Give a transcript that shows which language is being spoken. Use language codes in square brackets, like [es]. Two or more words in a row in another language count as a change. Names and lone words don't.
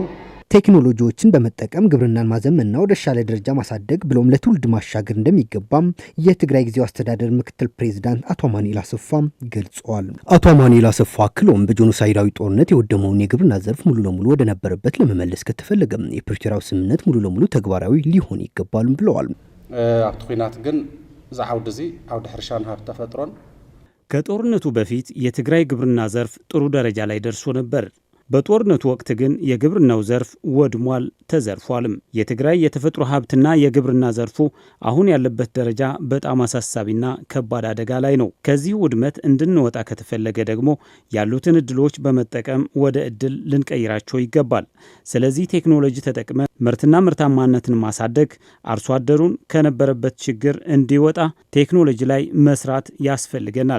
[am] ቴክኖሎጂዎችን በመጠቀም ግብርናን ማዘመንና ወደ ተሻለ ደረጃ ማሳደግ ብሎም ለትውልድ ማሻገር እንደሚገባም የትግራይ ጊዜያዊ አስተዳደር ምክትል ፕሬዝዳንት አቶ አማኑኤል አሰፋ ገልጸዋል። አቶ አማኑኤል አሰፋ አክለውም በጄኖሳይዳዊ ጦርነት የወደመውን የግብርና ዘርፍ ሙሉ ለሙሉ ወደ ነበረበት ለመመለስ ከተፈለገ የፕሪቶሪያው ስምምነት ሙሉ ለሙሉ ተግባራዊ ሊሆን ይገባል ብለዋል። [ti] ኣብቲ ኩናት ግን ዛዓውድ እዚ ዓውድ ሕርሻን ሃብቲ ተፈጥሮን [am] ከጦርነቱ በፊት የትግራይ ግብርና ዘርፍ ጥሩ ደረጃ ላይ ደርሶ ነበር። በጦርነቱ ወቅት ግን የግብርናው ዘርፍ ወድሟል፣ ተዘርፏልም። የትግራይ የተፈጥሮ ሀብትና የግብርና ዘርፉ አሁን ያለበት ደረጃ በጣም አሳሳቢና ከባድ አደጋ ላይ ነው። ከዚህ ውድመት እንድንወጣ ከተፈለገ ደግሞ ያሉትን እድሎች በመጠቀም ወደ እድል ልንቀይራቸው ይገባል። ስለዚህ ቴክኖሎጂ ተጠቅመን ምርትና ምርታማነትን ማሳደግ፣ አርሶ አደሩን ከነበረበት ችግር እንዲወጣ ቴክኖሎጂ ላይ መስራት ያስፈልገናል።